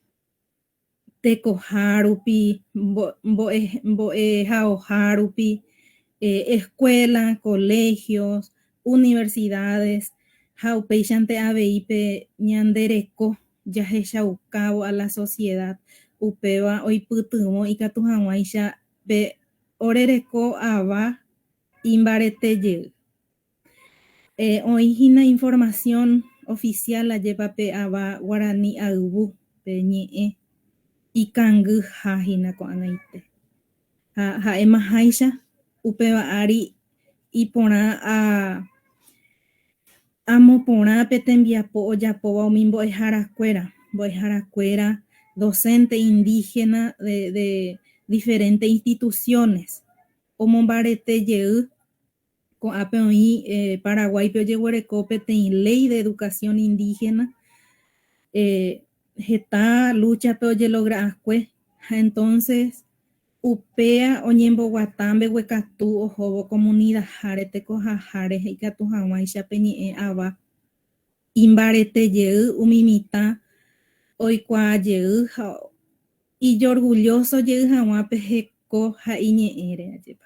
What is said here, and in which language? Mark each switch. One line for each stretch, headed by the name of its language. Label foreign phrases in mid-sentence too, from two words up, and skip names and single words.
Guarani: tekoha rupi, mbo'ehaoha rupi, escuela, colegios, universidades ha upéichante avei pe ñandereko jahechaukávo
Spanish: a la sociedad
Guarani: upéva oipytyvõ ikatu hag̃uáicha pe orereko ava imbaretejey. Oĩhína
Spanish: información oficial
Guarani: ajépa pe ava Guarani ayvu pe ñe'ẽ ikangyháhína ko'ag̃aite. Ha'émaháicha upéva ári iporã amoporã pe tembiapo ojapóva umi mbo'eharakuéra
Spanish: docente indígena de diferentes instituciones
Guarani: omombaretejey ko'ápe oĩ Paraguaype ojeguereko peteĩ
Spanish: ley de educación indígena,
Guarani: heta luchape ojelogra'akue. Entonces upéa oñemboguata mbeguekatu ohóvo comunidadáre tekohaháre ikatu hag̃uáicha pe ñe'ẽ ava imbaretejey umi mitã oikuaajey ha ijorgulloso jey hag̃ua pe heko ha iñe'ẽre ajépa.